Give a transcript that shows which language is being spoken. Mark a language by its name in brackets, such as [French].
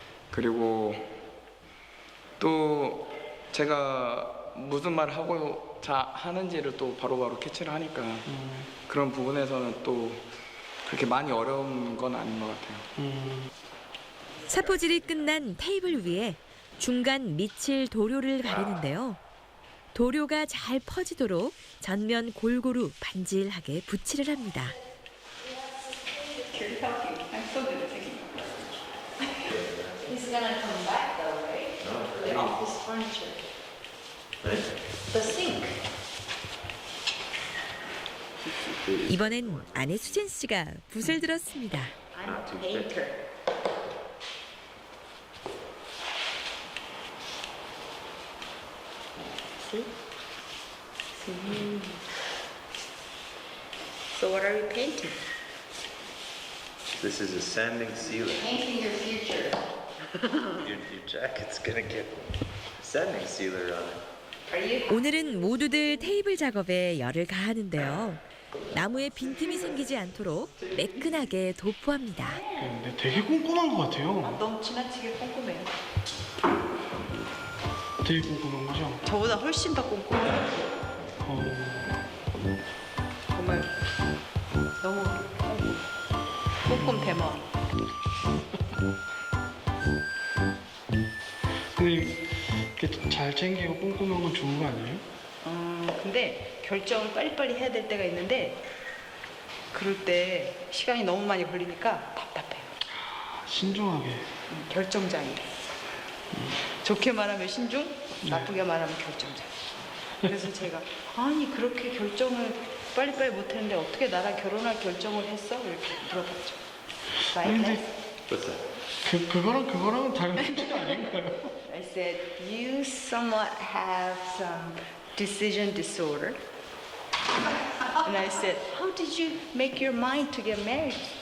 [Korean] 그리고 또 제가 무슨 말을 하고 하는지를 또 바로바로 캐치를 하니까 그런 부분에서는 또 그렇게 많이 어려운 건 아닌 것 같아요. 사포질이 끝난 테이블 위에 중간 밑칠 도료를 바르는데요. 도료가 잘 퍼지도록 전면 골고루 반질하게 붓칠을 합니다. [English] He's gonna come back though, right? The office furniture. The sink. [Korean] 이번엔 아내 수진 씨가 붓을 들었습니다. [English] I'm a painter. See? See? So what are you painting? This is a sanding sealer. Painting your future. Your jacket's gonna get sanding sealer on it. Are you? [Korean] 오늘은 모두들 테이블 작업에 열을 가하는데요. 나무에 빈틈이 생기지 않도록 매끈하게 도포합니다. 근데 되게 꼼꼼한 것 같아요. 너무 지나치게 꼼꼼해요. 되게 꼼꼼한 거죠? 저보다 훨씬 더 꼼꼼해요. 정말 너무 꼼꼼 대마. 근데 이렇게 잘 챙기고 꼼꼼한 건 좋은 거 아니에요? 근데 결정을 빨리빨리 해야 될 때가 있는데 그럴 때 시간이 너무 많이 걸리니까 답답해요. 신중하게. 결정장애. 좋게 말하면 신중, 나쁘게 말하면 결정장애. 그래서 제가 아니 그렇게 결정을 빨리빨리 못했는데 어떻게 나랑 결혼할 결정을 했어? 이렇게 물어봤죠. 근데 [English] What's that? [Korean] 그거랑은 다른 문제가 아닌가요? [English] I said, you somewhat have some decision disorder. And I said, how did you make your mind to get married?